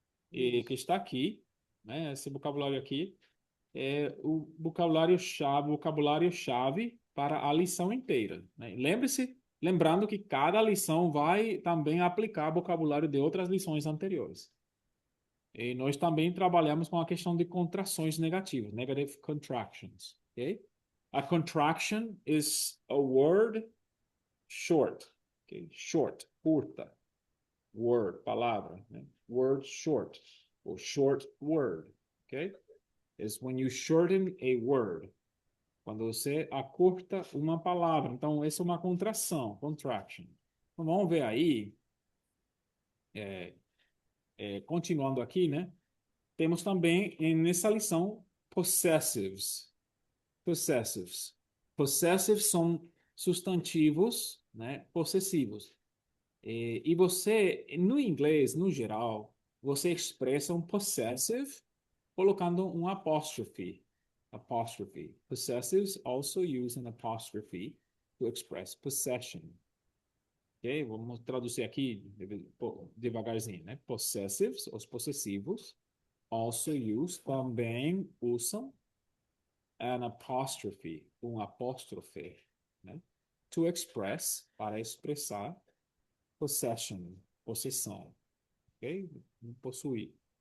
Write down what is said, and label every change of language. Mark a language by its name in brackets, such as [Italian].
[Portuguese] E que está aqui, né? Esse vocabulário aqui é o vocabulário-chave para a lição inteira, né? Lembrando que cada lição vai também aplicar vocabulário de outras lições anteriores. E nós também trabalhamos com a questão de contrações negativas, [English] negative contractions, [Portuguese] ok? [English] A contraction is a word short, okay? [Portuguese] Short, curta, word, palavra, né? [English] Word short, or short word, ok? Is when you shorten a word. [Portuguese] Quando você acurta uma palavra. Então, essa é uma contração, contraction. Então, vamos ver aí, continuando aqui, né? Temos também nessa lição possessives. Possessives. Possessives são substantivos, né, possessivos. E você, no inglês, no geral, você expressa um possessive colocando um apóstrofe. [English] Apostrophe. Possessives also use an apostrophe to express possession. Ok? [Portuguese] Vamos traduzir aqui devagarzinho, né? Possessives, os possessivos, [English] also use, [Portuguese] também usam [English] an apostrophe, [Portuguese] um apóstrofe, né? [English] To express, [Portuguese] para expressar, [English] possession, [Portuguese] possessão, ok? Possuir.